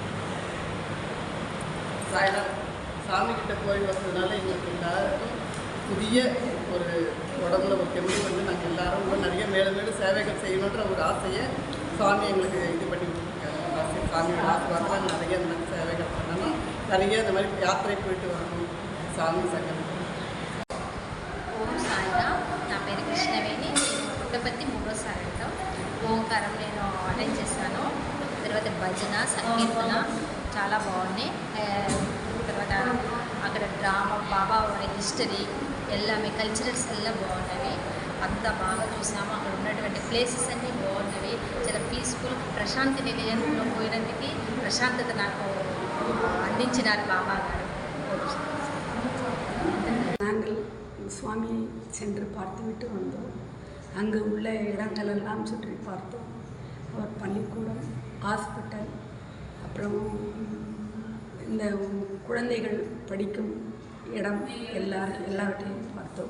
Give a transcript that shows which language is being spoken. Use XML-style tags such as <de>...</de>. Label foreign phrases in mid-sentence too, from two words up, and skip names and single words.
<ta>சாய்ராம் சாமிக்கிட்ட போய் வந்ததுனால எங்களுக்கு எல்லாருக்கும் புதிய ஒரு உடம்புல ஒரு கெமிடி வந்து நாங்கள் எல்லாரும் இன்னும் நிறைய மேலும் மேலும் சேவைகள் செய்யணுன்ற ஒரு ஆசையை சாமி எங்களுக்கு இது பண்ணி கொடுத்துருக்காங்க. ஆசை சாமியோட ஆசீர்வாதம் நிறைய இந்த மாதிரி சேவைகள் பண்ணணும், நிறைய இந்த மாதிரி யாத்திரை போயிட்டு வரணும். சாமி சங்கடம்.</ta> <te>ఓం సాయిరామ్. నా పేరు కృష్ణవేణి. పుట్టపర్తి 3వ సారంలో ఓంకారం నేను అటెండ్ చేశాను. తర్వాత భజన సంకీర్తన చాలా బాగున్నాయి. తర్వాత అక్కడ డ్రామా బాబా హిస్టరీ எல்லாமே కల్చరల్స్ எல்லாம் బాగున్నవి. అంతా బాగా చూసాము. అక్కడ ఉన్నటువంటి ప్లేసెస్ అన్నీ బాగున్నవి. చాలా పీస్ఫుల్ ప్రశాంతి నిలయంలో పోయినందుకు ప్రశాంతత నాకు అందించినారు బాబా గారు.</te> <ta>நாங்கள் சுவாமியை சென்று பார்த்துவிட்டு வந்தோம். அங்கு உள்ள இடங்களெல்லாம் சுற்றி பார்த்தோம். அவர் பள்ளிக்கூடம், ஹாஸ்பிட்டல், அப்புறம் இந்த குழந்தைகள் படிக்கும் இடம் எல்லாவற்றையும் பார்த்தோம்.</ta>